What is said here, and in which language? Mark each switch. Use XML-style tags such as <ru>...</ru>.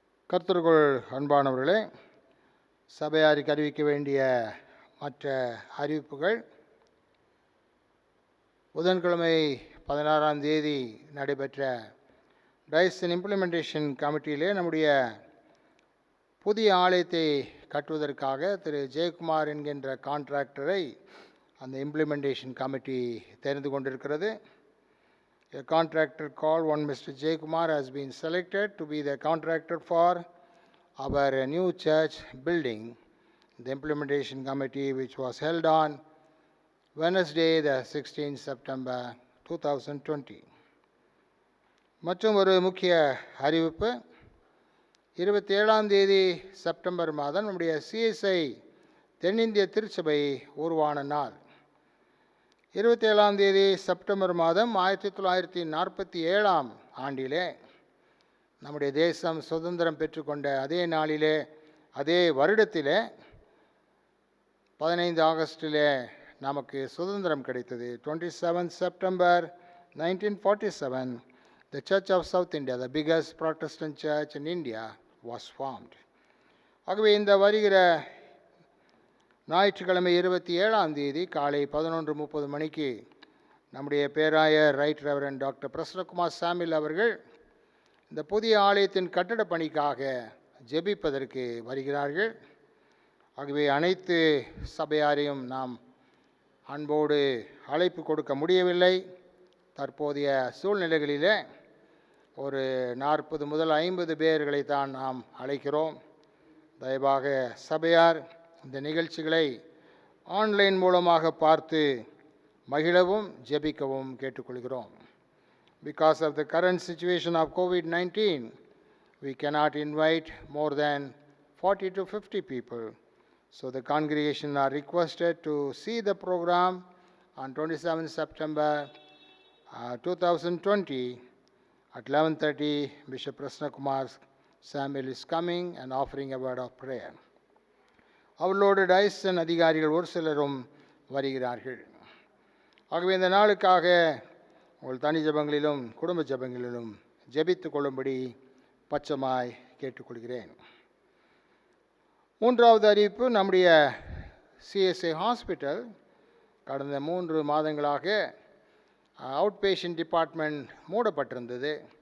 <ta>கர்த்தருக்குள் அன்பானவர்களே, சபையாருக்கு அறிவிக்க வேண்டிய மற்ற அறிவிப்புகள், புதன்கிழமை 16ஆம் தேதி நடைபெற்ற டைசன் இம்ப்ளிமெண்டேஷன் கமிட்டியிலே நம்முடைய புதிய ஆலயத்தை கட்டுவதற்காக திரு ஜெயக்குமார் என்கின்ற கான்ட்ராக்டரை அந்த இம்ப்ளிமெண்டேஷன் கமிட்டி தெரிந்து கொண்டிருக்கிறது.</ta> <en>A contractor called one Mr. Jaykumar has been selected to be the contractor for our new church building. The implementation committee, which was held on Wednesday, the 16th September 2020.</en> <ta>மற்றும் ஒரு முக்கிய அறிவிப்பு, 27ஆம் தேதி September மாதம் நம்முடைய CSI தென்னிந்திய திருச்சபை உருவான நாள். 27ஆம் தேதி செப்டம்பர் மாதம் 1947ஆம் ஆண்டிலே நம்முடைய தேசம் சுதந்திரம் பெற்றுக்கொண்ட அதே நாளிலே, அதே வருடத்திலே 15 ஆகஸ்டிலே நமக்கு சுதந்திரம் கிடைத்தது.</ta> <en>27 September 1947, the Church of South India, the biggest Protestant church in India, was formed.</en> <ta>ஆகவே இந்த வருகிற ஞாயிற்றுக்கிழமை 27ஆம் தேதி காலை 11:30 மணிக்கு நம்முடைய பேராயர் ரைட் ரெவரண்ட் டாக்டர் பிரசன்னகுமார் சாமில் அவர்கள் இந்த புதிய ஆலயத்தின் கட்டட பணிக்காக ஜெபிப்பதற்கு வருகிறார்கள். ஆகவே அனைத்து சபையாரையும் நாம் அன்போடு அழைப்பு கொடுக்க முடியவில்லை. தற்போதைய சூழ்நிலைகளிலே ஒரு 40 முதல் 50 பேர்களை தான் நாம் அழைக்கிறோம். தயவாக சபையார் இந்த நிகழ்ச்சிகளை ஆன்லைன் மூலமாக பார்த்து மகிழவும் ஜெபிக்கவும் கேட்டுக்கொள்கிறோம்.</ta> <en>Because of the current situation of COVID-19, we cannot invite more than 40 to 50 people. So the congregation are requested to see the program on 27 September 2020 at 11:30. Bishop Prasnakumar Samuel is coming and offering a word of prayer.</en> <ta>அவர்களோடு Tyson அதிகாரிகள் ஒரு சிலரும் வருகிறார்கள். ஆகவே இந்த நாளுக்காக உங்கள் தனி ஜெபங்களிலும் குடும்ப ஜெபங்களிலும் ஜெபித்து கொள்ளும்படி பச்சமாய் கேட்டுக்கொள்கிறேன். மூன்றாவது அறிவிப்பு, நம்முடைய CSI ஹாஸ்பிட்டல் கடந்த 3 மாதங்களாக அவுட் பேஷண்ட் டிபார்ட்மெண்ட் மூடப்பட்டிருந்தது.</ta>